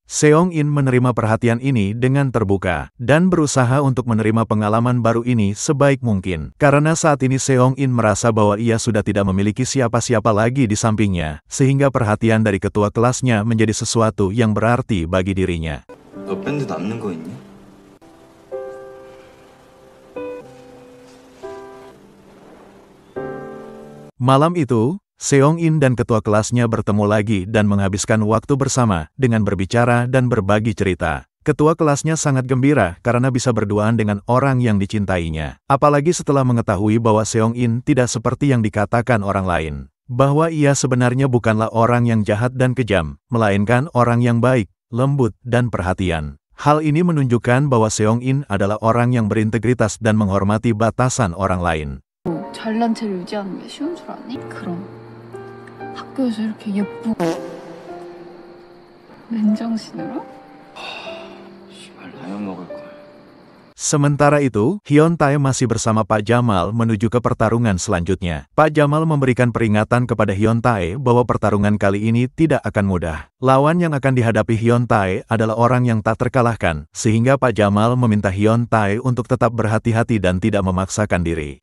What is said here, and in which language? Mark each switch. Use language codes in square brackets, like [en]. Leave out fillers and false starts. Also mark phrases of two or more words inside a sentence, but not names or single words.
[id] Seong-in menerima perhatian ini dengan terbuka, dan berusaha untuk menerima pengalaman baru ini sebaik mungkin. Karena saat ini Seong-in merasa bahwa ia sudah tidak memiliki siapa-siapa lagi di sampingnya, sehingga perhatian dari ketua kelasnya menjadi sesuatu yang berarti bagi dirinya. [ko] 너 밴드 남는 거 있니? [id] Malam itu, Seong-in dan ketua kelasnya bertemu lagi dan menghabiskan waktu bersama dengan berbicara dan berbagi cerita. Ketua kelasnya sangat gembira karena bisa berduaan dengan orang yang dicintainya. Apalagi setelah mengetahui bahwa Seong-in tidak seperti yang dikatakan orang lain. Bahwa ia sebenarnya bukanlah orang yang jahat dan kejam, melainkan orang yang baik, lembut, dan perhatian. Hal ini menunjukkan bahwa Seong-in adalah orang yang berintegritas dan menghormati batasan orang lain. [ko] 잘난 체를 유지하는 게 쉬운 줄 아니? 그럼 학교에서 이렇게 예쁘고 맨정신으로? 씨발 라면 먹을 걸. [id] Sementara itu, Hyun-tae masih bersama Pak Jamal menuju ke pertarungan selanjutnya. Pak Jamal memberikan peringatan kepada Hyun-tae bahwa pertarungan kali ini tidak akan mudah. Lawan yang akan dihadapi Hyun-tae adalah orang yang tak terkalahkan, sehingga Pak Jamal meminta Hyun-tae untuk tetap berhati-hati dan tidak memaksakan diri.